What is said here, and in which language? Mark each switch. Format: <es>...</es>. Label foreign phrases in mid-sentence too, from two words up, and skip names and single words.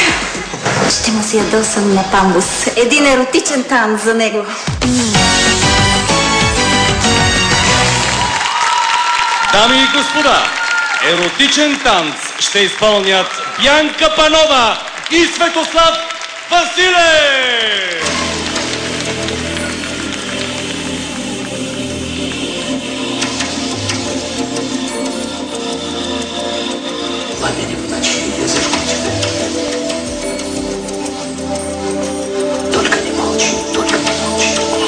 <bg>Ще му се ядосам на Памбус. Един еротичен танц за него. Дами и господа, еротичен танц ще изпълнят Бянка Панова и Светослав Василев!</bg> <ru>Пламени в ночи, я зажгу тебя. Только не молчи, только не молчи.</ru>